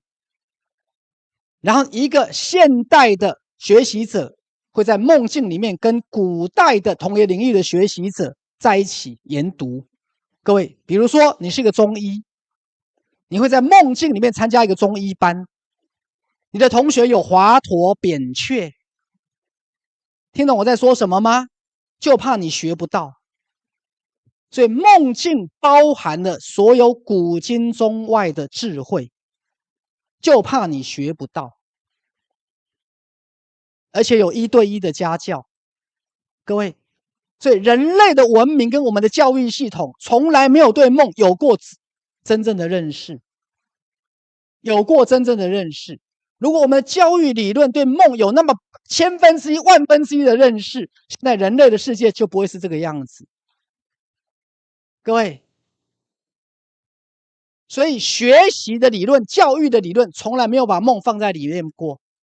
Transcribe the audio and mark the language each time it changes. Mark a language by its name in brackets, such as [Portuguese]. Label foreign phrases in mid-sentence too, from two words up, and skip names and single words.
[Chinese] 然後，一個現代的學習者會在夢境裡面跟古代的同一領域的學習者在一起研讀。各位，比如說你是一個中醫，你會在夢境裡面參加一個中醫班，你的同學有華佗、扁鹊，聽懂我在說什麼嗎？就怕你學不到。所以夢境包含了所有古今中外的智慧，就怕你學不到。而且有1对1的家教。各位，所以人類的文明跟我们的教育系統從來沒有對夢有過真正的認識，有過真正的認識。如果我們的教育理論對夢有那麼1,000分之一、1,000,000分之一的認識，現在人類的世界就不會是這個樣子。各位，所以學習的理論、教育的理論從來沒有把夢放在裡面過。